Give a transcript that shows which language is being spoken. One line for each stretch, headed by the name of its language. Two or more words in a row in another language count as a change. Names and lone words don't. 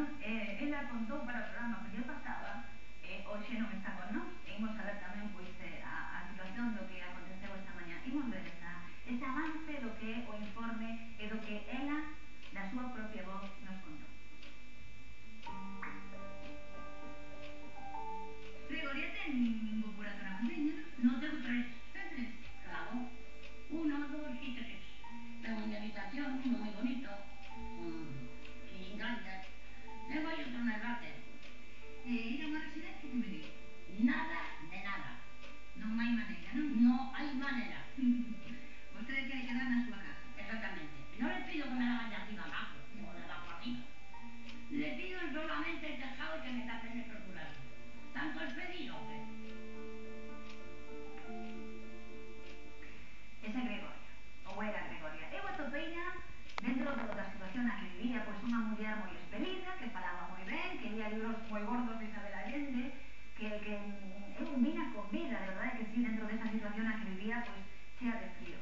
Galician: Ela contou para o programa que lle pasaba, hoxe non está con nós, e imos saber tamén pois, a situación do que aconteceu esta mañá. Imos ver ese avance do que é o informe e do que ela, da súa propia voz, nos contou. Gregoria ten ningún burato na cociña?
Spanish: No, tengo tres. Claro. 1, 2 y 3. Tengo mi habitación, muy bonito, con chiringallas. Luego hay otro en el váter.
Galician: Ir a unha residencia que me digo? Nada de nada. Non hai maneira, non?
Spanish: No hay manera.
Galician: Vostede quere quedar na súa casa.
Spanish: Exactamente. No le pido que me la hagan de arriba abajo, o de abajo arriba. Le pido solamente el tejado y que me tapen esos duraznos. ¿Tanto es pedir o qué?
Galician: Esa é Gregoria, ou era Gregoria. Eu atopeina dentro da situación na que vivía, pois unha muller moi espelida, que falaba moi ben, que lia libros moi gordos de Isabel Allende, que eu vina con vida, de verdade que sí, dentro desa situación na que vivía, pois, chea de frío.